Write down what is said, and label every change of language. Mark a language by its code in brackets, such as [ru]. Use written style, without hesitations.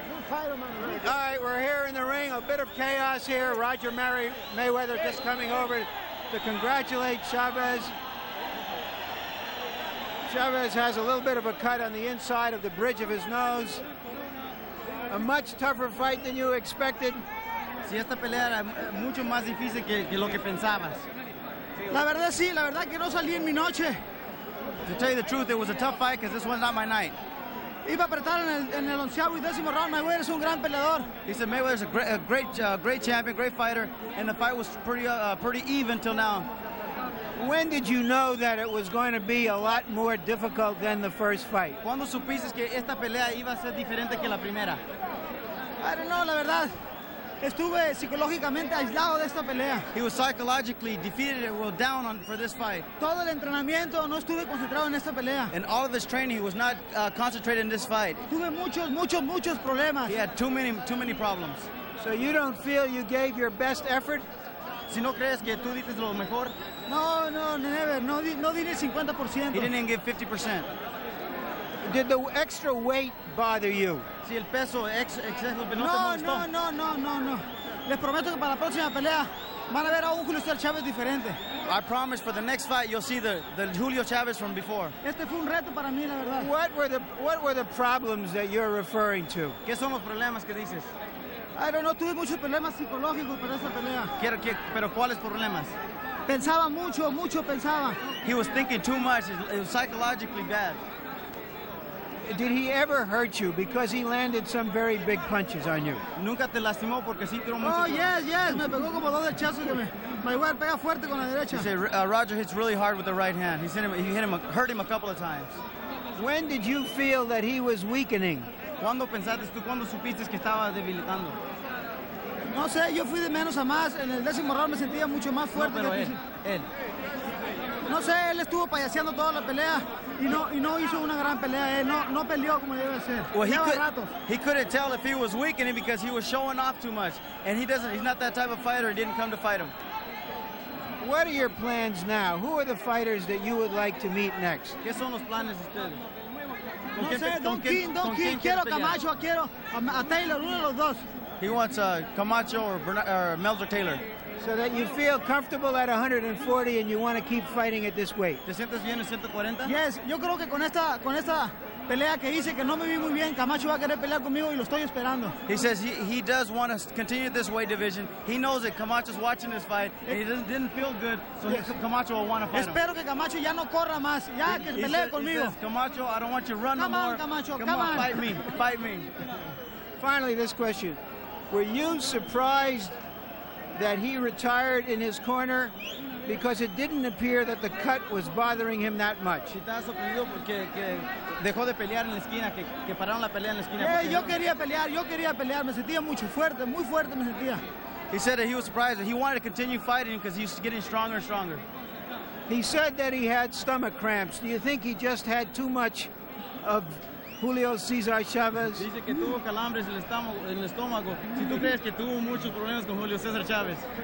[en] All right, we're here in the ring. A bit of chaos here. Roger Mayweather just coming over to congratulate Chavez. Chavez has a little bit of a cut on the inside of the bridge of his nose. A much tougher fight than you expected. [es] Sí, esta pelea era mucho más difícil que lo que pensabas. La verdad sí, la verdad que no salí en mi noche. [en] To tell you the truth, it was a tough fight because this was not my night. [es] Iba a apretar en el 11º y 10º round. Mayweather es un gran peleador. [en] He said Mayweather's a great champion, great fighter, and the fight was pretty even till now. When did you know that it was going to be a lot more difficult than the first fight? [es] ¿Cuándo supiste que esta pelea iba a ser diferente que la primera? [en] I don't know, [es] la verdad. Estuve psicológicamente aislado de esta pelea. [en] He was psychologically defeated, down for this fight. [es] Todo el entrenamiento no estuve concentrado en esta pelea. [en] And all of his training, he was not concentrated in this fight. [es] Tuve muchos problemas. [en] He had too many problems. So you don't feel you gave your best effort? [es] Si no crees que tú diste lo mejor. [en] No, never. [es] No di el 50%. [en] He didn't even give 50%. Did the extra weight bother you? [es] Si el peso exceso no te molestó. No. Les prometo que para la próxima pelea van a ver a un Julio Cesar Chavez diferente. [en] I promise for the next fight you'll see the Julio Chavez from before. [es] Este fue un reto para mí, la verdad. [en] What were the problems that you're referring to? [es] ¿Qué son los problemas que dices? [en] I don't know, [es] tuve muchos problemas psicológicos para esta pelea. Pero ¿cuáles problemas? Pensaba mucho pensaba. [en] He was thinking too much. It was psychologically bad. Did he ever hurt you because he landed some very big punches on you? [es] Nunca te lastimó porque sí tiró mucho. Oh, yes. Me pegó como dos derechazos que Mayweather pega fuerte con la derecha. [en] He said Roger hits really hard with the right hand. Hurt him a couple of times. When did you feel that he was weakening? [es] ¿Cuándo supiste que estaba debilitando? No sé, yo fui de menos a más. En el 10º round me sentía mucho más fuerte. No, pero él. No sé, él estuvo payaseando toda la pelea y no hizo una gran pelea. Él no peleó como debe ser. [en] Well, he couldn't tell if he was weakening because he was showing off too much. And he's not that type of fighter. He didn't come to fight him. What are your plans now? Who are the fighters that you would like to meet next? [es] ¿Qué son los planes de ustedes? No sé, Don King, quiero Camacho, quiero a Taylor, uno de los dos. [en] He wants Camacho or Melzer Taylor. So that you feel comfortable at 140 and you want to keep fighting at this weight. [es] ¿Te sientes bien en 140? Yes, yo creo que con esta pelea que hice que no me vi muy bien, Camacho va a querer pelear conmigo y lo estoy esperando. [en] He says he does want to continue this weight division. He knows that Camacho's watching this fight and he didn't feel good, so Camacho will want to fight him. [es] Espero que Camacho ya no corra más, ya que pelee conmigo. [en] He says, Camacho, I don't want you to run no more. Camacho, come on, fight me. Finally, this question. Were you surprised that he retired in his corner because it didn't appear that the cut was bothering him that much? Dejó de pelear en la esquina, que pararon la pelea en la esquina. Yo quería pelear, me sentía muy fuerte me sentía. He said that he was surprised that he wanted to continue fighting because he was getting stronger and stronger. He said that he had stomach cramps. Do you think he just had too much of Julio Cesar Chavez? [es] Dice que tuvo calambres en el estómago. Si tú crees que tuvo muchos problemas con Julio Cesar Chavez.